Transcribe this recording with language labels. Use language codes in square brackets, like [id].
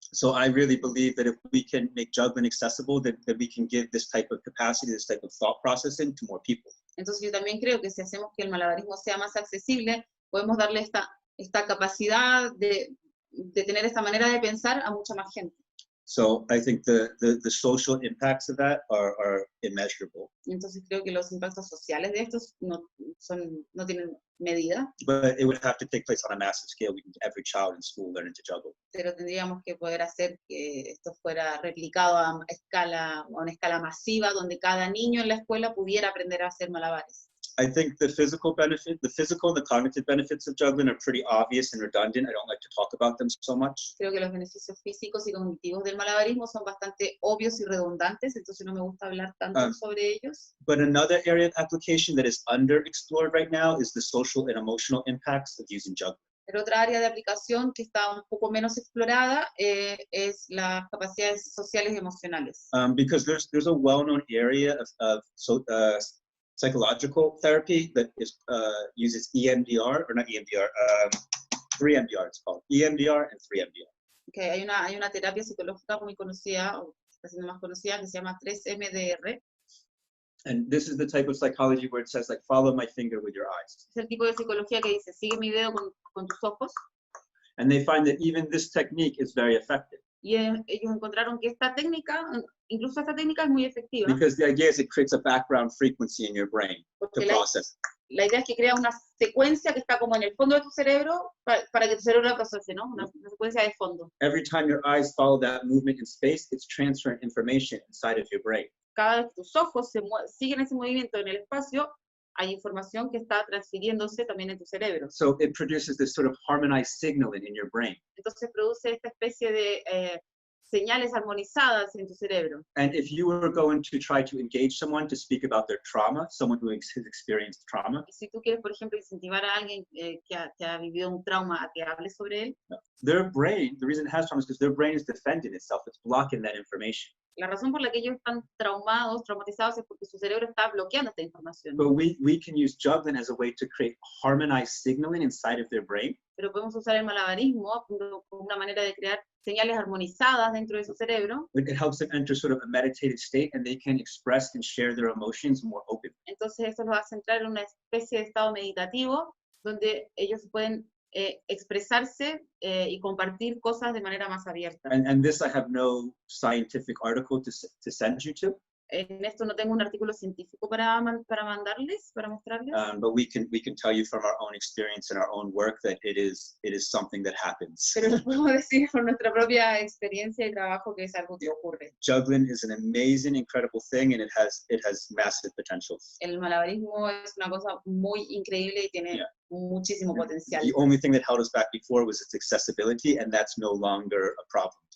[en] So I really believe that if we can make juggling accessible, that we can give this type of capacity, this type of thought processing to more people. [es] Entonces yo también creo que si hacemos que el malabarismo sea más accesible, podemos darle esta capacidad de tener esta manera de pensar a mucha más gente. [en] So I think the social impacts of that are immeasurable. [es] Entonces creo que los impactos sociales de estos no tienen medida. [en] But it would have to take place on a massive scale. We need every child in school learning to juggle. [es] Pero tendríamos que poder hacer que esto fuera replicado a una escala masiva, donde cada niño en la escuela pudiera aprender a hacer malabares. [en] I think the physical and the cognitive benefits of juggling are pretty obvious and redundant. I don't like to talk about them so much. [es] Creo que los beneficios físicos y cognitivos del malabarismo son bastante obvios y redundantes, entonces no me gusta hablar tanto sobre ellos. [en] But another area of application that is underexplored right now is the social and emotional impacts of using juggling. [es] Pero otra área de aplicación que está un poco menos explorada es las capacidades sociales y emocionales. [en] Because there's a well-known area of psychological therapy that uses EMDR, or not EMDR, 3MDR it's called. EMDR and 3MDR. [es] Okay, hay una terapia psicológica muy conocida, o está siendo más conocida, que se llama 3MDR. [en] And this is the type of psychology where it says, like, follow my finger with your eyes. [es] Es el tipo de psicología que dice, sigue mi dedo con tus ojos. [en] And they find that even this technique is very effective. [es] Y ellos encontraron que incluso esta técnica es muy efectiva. [en] Because the idea is it creates a background frequency in your brain to process. [es] La idea es que crea una secuencia que está como en el fondo de tu cerebro para que tu cerebro la procese, ¿no? Una secuencia de fondo. [en] Every time your eyes follow that movement in space, it's transferring information inside of your brain. [es] Cada vez que tus ojos siguen ese movimiento en el espacio, hay información que está transfiriéndose también en tu cerebro. [en] So it produces this sort of harmonized signaling in your brain. [es] Entonces produce esta especie de señales armonizadas en tu cerebro. [en] And if you were going to try to engage someone to speak about their trauma, someone who has experienced trauma, [es] Y si tú quieres, por ejemplo, incentivar a alguien que ha vivido un trauma a que hable sobre él, [en] their brain, the reason it has trauma is because their brain is defending itself. It's blocking that information. [es] la razón por la que ellos están traumatizados, es porque su cerebro está bloqueando esta información. [en] But we can use juggling as a way to create harmonized signaling inside of their brain. [es] Pero podemos usar el malabarismo como una manera de crear señales armonizadas dentro de su cerebro. [en] It helps them enter sort of a meditative state, and they can express and share their emotions more openly. [es] Entonces eso los hace entrar en una especie de estado meditativo donde ellos pueden expresarse y compartir cosas de manera más abierta. [en] And this I have no scientific article to send you to. [es] En esto no tengo un artículo científico para mostrarles. [en] But we can tell you from our own experience and our own work that it is something that happens. [es] Pero les puedo decir por nuestra propia experiencia y trabajo que es algo que ocurre. [en] Juggling is an amazing, incredible thing, and it has massive potential. [es] El malabarismo es una cosa muy increíble y tiene muchísimo potencial. [en] The only thing that held us back before was its accessibility, and that's no longer a problem.